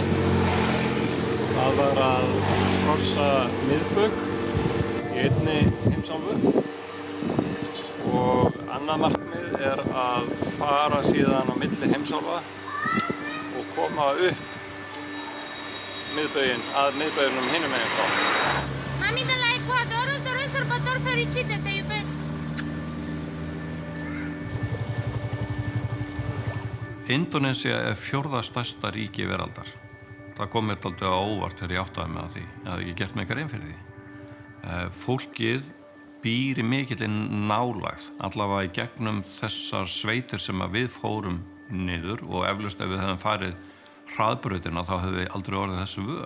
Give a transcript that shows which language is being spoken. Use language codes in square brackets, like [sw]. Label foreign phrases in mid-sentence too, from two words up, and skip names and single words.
[is] Það var að krossa miðbaug í einni heimsálfu og annað markmið er að fara síðan á milli heimsálfa og koma upp miðbauginn að miðbauginum hinum megin frá. [ro] Mami de la Ecuador îți doresc sărbători fericite, te iubesc! [is] Indonesia er 4. stærsta ríki veraldar. Það kom mér dálítið á óvart þegar ég áttaði mig á því. Ég hafði ekki gert mig grein fyrir því. Fólkið býr í mikilli nálægð, allavega í gegnum þessar sveitir sem að við fórum niður og eflaust ef við hefðum farið hraðbrautina þá hefði við aldrei orðið þessu vör.